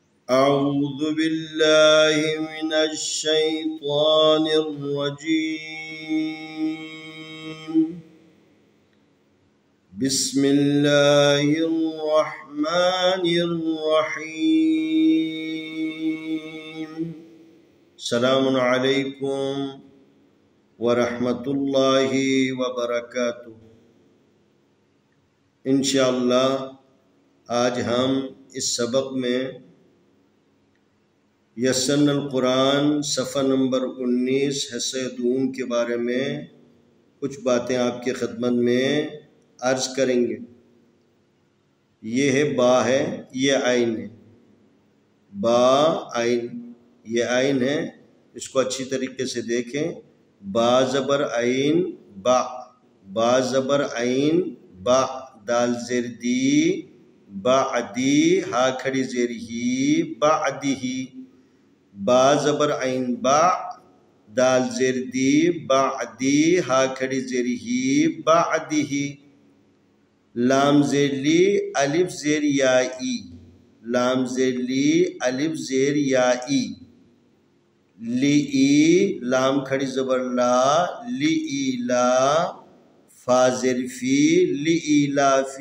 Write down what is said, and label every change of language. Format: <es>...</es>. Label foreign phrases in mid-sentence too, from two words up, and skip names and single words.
<ar>أعوذ بالله من الشيطان الرجيم. بسم الله الرحمن الرحيم. السلام علیکم ورحمۃ اللہ وبرکاتہ.</ar> <ur>انشاءاللہ آج ہم اس سبق میں یسن القرآن صفحہ نمبر 19 حصہ دوم کے بارے میں کچھ باتیں آپ کی خدمت میں عرض کریں گے. یہ ہے با ہے، یہ عین ہے. با عین، یہ عین ہے، اس کو اچھی طریقے سے دیکھیں. با زبر عین با، با زبر عین با، دال زیر دی بعدی، ہا کھڑی زیر ہی بعدی. با زبر عین با، دال زیر دی بعدی، ہا کھڑی زیر ہی بعدی. لام زیر لی الف زیر یائی، لام زیر لی الف زیر یائی. لی ای لام کھڑی زبر لا، لی ای لا، فا زیر فی، لی ای لا فی.</ur>